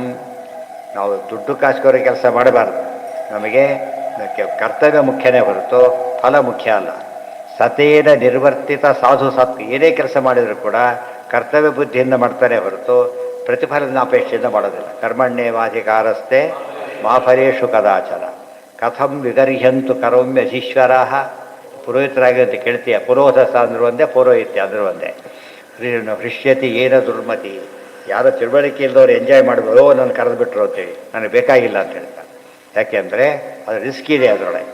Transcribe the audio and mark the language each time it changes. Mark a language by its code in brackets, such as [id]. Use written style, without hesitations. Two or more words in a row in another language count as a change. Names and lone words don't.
[kn] ನಾವು ದುಡ್ಡು ಕಾಸ್ಕೋರೋ ಕೆಲಸ ಮಾಡಬಾರ್ದು. ನಮಗೆ ಕರ್ತವ್ಯ ಮುಖ್ಯನೇ ಹೊರತು ಫಲ ಮುಖ್ಯ ಅಲ್ಲ. [sa] ಸತೇನ ನಿರ್ವರ್ತಿತ ಸಾಧು ಸತ್. [kn] ಏನೇ ಕೆಲಸ ಮಾಡಿದರೂ ಕೂಡ ಕರ್ತವ್ಯ ಬುದ್ಧಿಯಿಂದ ಮಾಡ್ತಾನೆ ಹೊರತು ಪ್ರತಿಫಲದ ಅಪೇಕ್ಷೆಯಿಂದ ಮಾಡೋದಿಲ್ಲ. [sa] ಕರ್ಮಣ್ಯೇವಾಧಿಕಾರಸ್ಥೆ ಮಾ ಫಲೇಷು ಕದಾಚನ. ಕಥಂ ವಿಗರ್ಹ್ಯಂತು ಕರೋಮ್ಯ ಅಧೀಶ್ವರಾಃ. [kn] ಪುರೋಹಿತರಾಗಿ ಅಂತ ಕೇಳ್ತೀಯ, ಪುರೋಹಿತ ಅಂದರೂ ಒಂದೇ, ಪೌರೋಹಿತ್ಯ ಅಂದರೂ ಒಂದೇ. [sa] ಹೃಷ್ಯತಿ ಏನ ದುರ್ಮತಿ. [kn] ಯಾರೋ ತಿಳುವಳಿಕೆ ಇಲ್ಲದವ್ರು ಎಂಜಾಯ್ ಮಾಡ್ಬೋದು, ನಾನು ಕರೆದುಬಿಟ್ರು ಅಂತೇಳಿ, ನನಗೆ ಬೇಕಾಗಿಲ್ಲ ಅಂತ ಹೇಳ್ತಾರೆ. ಯಾಕೆಂದರೆ ಅದು ರಿಸ್ಕ್ ಇದೆ ಅದರೊಳಗೆ.